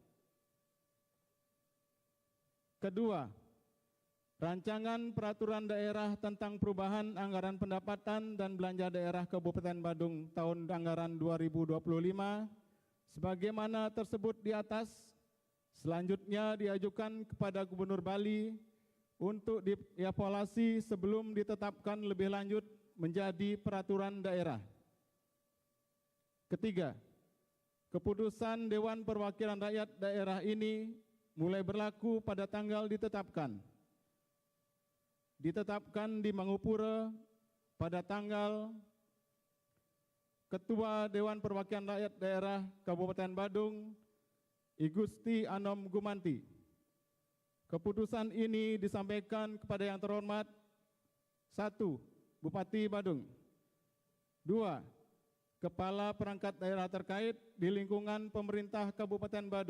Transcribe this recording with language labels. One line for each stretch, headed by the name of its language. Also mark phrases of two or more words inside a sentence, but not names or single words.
Indonesian: Kedua, Rancangan Peraturan Daerah tentang Perubahan Anggaran Pendapatan dan Belanja Daerah Kabupaten Badung tahun anggaran 2025 sebagaimana tersebut di atas selanjutnya diajukan kepada Gubernur Bali untuk dievaluasi sebelum ditetapkan lebih lanjut menjadi peraturan daerah. Ketiga, keputusan Dewan Perwakilan Rakyat daerah ini mulai berlaku pada tanggal ditetapkan di Mangupura pada tanggal Ketua Dewan Perwakilan Rakyat Daerah Kabupaten Badung, I Gusti Anom Gumanti. Keputusan ini disampaikan kepada yang terhormat 1. Bupati Badung. 2. Kepala perangkat daerah terkait di lingkungan pemerintah Kabupaten Badung.